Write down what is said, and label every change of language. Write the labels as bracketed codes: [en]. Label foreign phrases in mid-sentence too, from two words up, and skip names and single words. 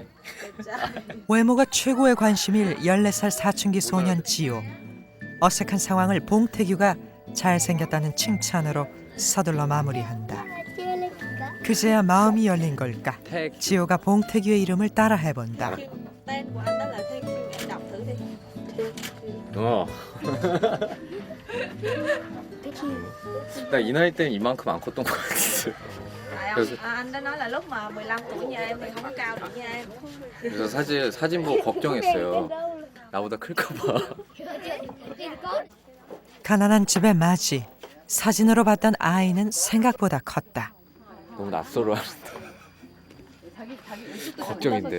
[ko] 외모가 최고의 관심일 14살 사춘기 소년 지호. 어색한 상황을 봉태규가 잘생겼다는 칭찬으로 서둘러 마무리한다. 그제야 마음이 열린 걸까? 택. 지호가 봉태규의 이름을 따라 해본다. [vi] Tên của anh đó là Thê Kiều, em đọc thử đi. [ko] 어. 나 이 나이 때는 이만큼 안 컸던 것 같았어. [vi] Tại [ko] 그래서- [vi] anh đã nói là lúc mà 15 tuổi như em thì không có cao được như em. [ko] 그래서 사진 보고 걱정했어요. 나보다 클까 봐. 가난한 집의 맞이. 사진으로 봤던 아이는 생각보다 컸다. 너무 낯설어 하는데. 걱정인데.